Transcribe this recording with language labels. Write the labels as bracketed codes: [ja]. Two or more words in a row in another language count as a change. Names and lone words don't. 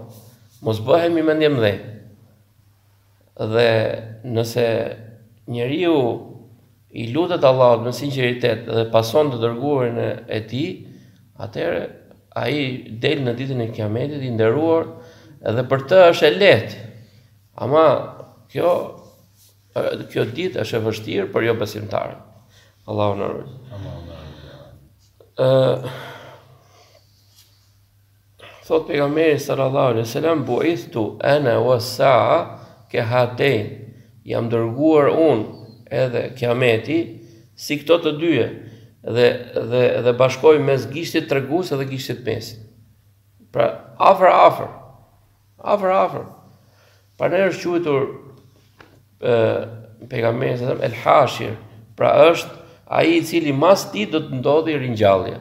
[sq] Mos bëhemi mendje mëdhej. Dhe nëse njeriu i lutet Allahut me sinqeritet dhe pason të dërguarin e tij, atëherë ai del në ditën e kiametit i nderuar dhe për të është e lehtë. Ama kjo ditë është e vështirë për jo besimtarët. Allahu na ruaj. Thot pejgamberi [ar] صلى الله عليه وسلم بعثت أنا والساعة كهاتين. [sq] Jam dërguar unë edhe kiameti si këto të dyja dhe bashkoj mes gishtit tregues dhe gishtit mesit. Pra afër. Pra ne është quajtur pejgamberi sa el hashir, pra është ai I cili mas ti do të ndodhi ringjallje.